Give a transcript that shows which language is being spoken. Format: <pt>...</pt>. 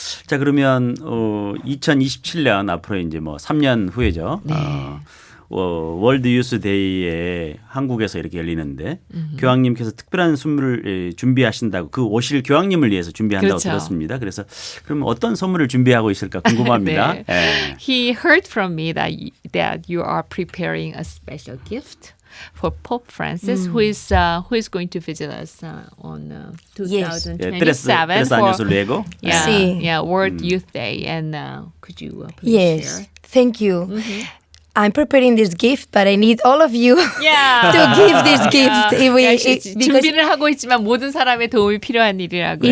<ko>자, 그러면 2027년 앞으로 이제 뭐 3년 후에죠. 네. 월드 유스 데이에 한국에서 이렇게 열리는데 교황님께서 특별한 선물을 준비하신다고 그 오실 교황님을 위해서 준비한다고 그렇죠. 들었습니다. 그래서 그럼 어떤 선물을 준비하고 있을까 궁금합니다. 네. 예.</ko> <en>He heard from me that you are preparing a special gift for Pope Francis, who is going to visit us on 2027</en> <es>tres años luego.</es> <en>yeah, World Youth Day. And could you please Yes, share? thank you. I'm preparing this gift, but I need all of you Yeah. to give this gift. Because</en> <ko>준비를 하고 있지만 모든 사람의 도움이 필요한 일이라고요.</ko>